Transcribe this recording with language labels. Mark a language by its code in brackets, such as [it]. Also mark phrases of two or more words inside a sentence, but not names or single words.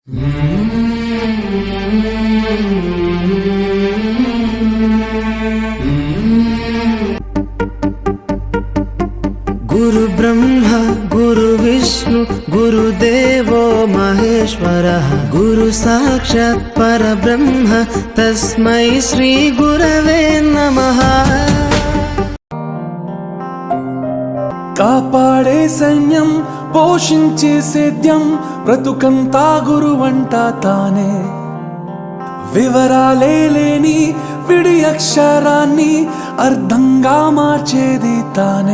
[sa] गुरु ब्रह्मा गुरु विष्णु गुरुदेवो महेश्वरः गुरु साक्षात् परब्रह्म तस्मै श्री गुरवे नमः। [te] కాపాడే సైన్యం పోషించే సేద్యం బ్రతుకంతా గురువంట తానే వివరాలే లేని విడి అక్షరాన్ని అర్థంగా మార్చేది తానే